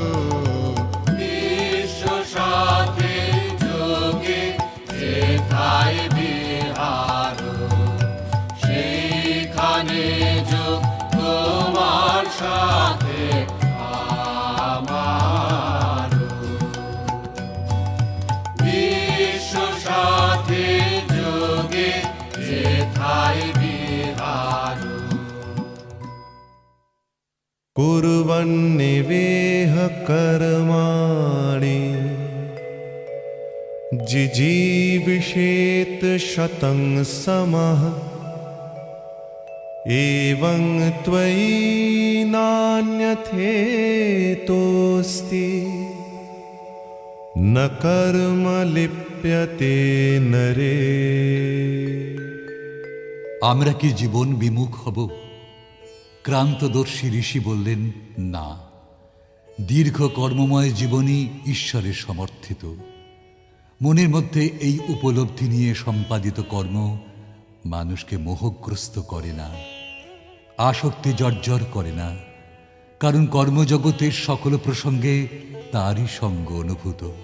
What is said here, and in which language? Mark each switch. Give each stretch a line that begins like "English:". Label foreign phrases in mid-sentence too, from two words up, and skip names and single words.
Bangla: বিশ্ব সাথে যোগে যেথায় বিহার, সেইখানে যোগ তোমার সাথে আমার। বিশ্ব সাথে যোগে যেথায় বিহার,
Sanskrit: कुर्वन्निवेह कर्माणि जिजीविषेत शतं समः, एवं त्वयि नान्यथेतोऽस्ति, न कर्म लिप्यते नरे।
Bangla: আমরা কি জীবন বিমুখ হব? ক্রান্তদর্শী ঋষি বললেন, না, দীর্ঘ কর্মময় জীবনই ঈশ্বরের সমর্থিত। মনের মধ্যে এই উপলব্ধি নিয়ে সম্পাদিত কর্ম মানুষকে মোহগ্রস্ত করে না, আসক্তি জর্জর করে না, কারণ কর্মজগতের সকল প্রসঙ্গে তারই সঙ্গ অনুভূত।